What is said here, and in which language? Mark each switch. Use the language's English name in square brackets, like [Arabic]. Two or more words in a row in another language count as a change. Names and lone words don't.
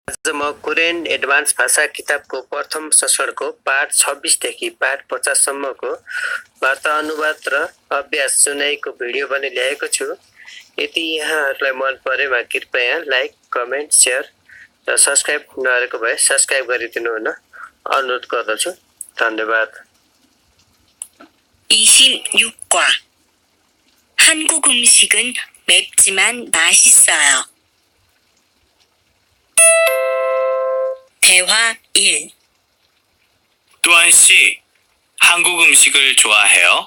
[Nepali] आज म कोरियन एडभान्स भाषा किताबको प्रथम संस्करणको पाठ 26 देखि पाठ 50 सम्मको वार्ता अनुवाद र अभ्यास सुनाइको भिडियो पनि ल्याएको छु। यदि यहाँहरूलाई मन परेमा कृपया लाइक, कमेन्ट, शेयर र सब्स्क्राइब नगरेको भए सब्स्क्राइब गरिदिनु हुन अनुरोध गर्दछु। धन्यवाद। [Korean] 26과 한국 음식은 맵지만 맛있어요. 대화 1. 또한 씨, 한국 음식을 좋아해요?